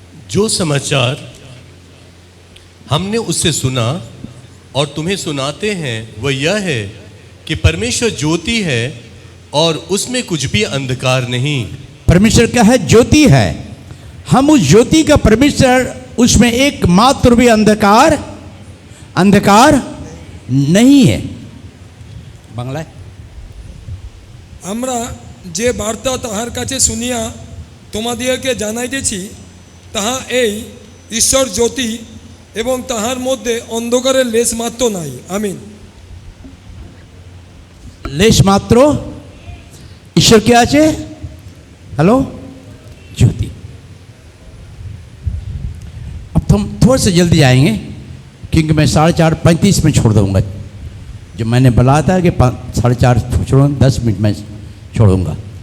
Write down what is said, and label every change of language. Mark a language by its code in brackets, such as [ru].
[hi] जो समाचार हमने उससे सुना और तुम्हें सुनाते हैं वह यह है कि परमेश्वर ज्योति है और उसमें कुछ भी अंधकार नहीं। परमेश्वर क्या है? ज्योति है। हम उस ज्योति का परमेश्वर, उसमें एक मात्र भी अंधकार नहीं है। बांग्ला [bn] আমরা যে বার্তা তাহার কাছে শুনিয়া তোমাদিগকে জানাইতেছি তাহা এই, ঈশ্বর জ্যোতি এবং তাহার মধ্যে অন্ধকারের লেশ মাত্র নাই। আমিন। [hi] लेश मात्रो ईश्वर क्या है? हेलो, ज्योति। अब तो हम थोड़ा सा जल्दी जाएंगे, क्योंकि मैं 4:35 में छोड़ दूंगा। जो मैंने बुलाया था कि 4:30 छोड़ूंगा, 10 मिनट में छोड़ूंगा।